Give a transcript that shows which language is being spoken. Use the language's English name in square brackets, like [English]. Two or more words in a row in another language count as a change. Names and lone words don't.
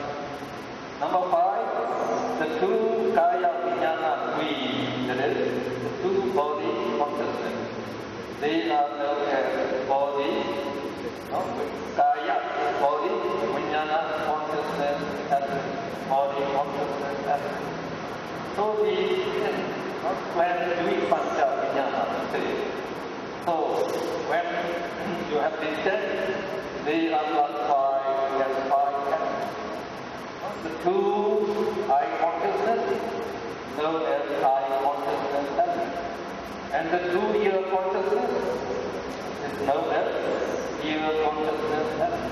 [English] Number 5, the 2- [Sanskrit] Kaya Vijnana Dvi, [English] that is, the 2-body consciousness. They are known as body, Kaya, body, Vijnana consciousness element, body consciousness element. So when we [Sanskrit] pancha vijnana, [English] so when you have this set, they are classified as 5 elements. The 2-eye consciousness, known as eye consciousness element. And the 2-ear consciousness is known as ear consciousness.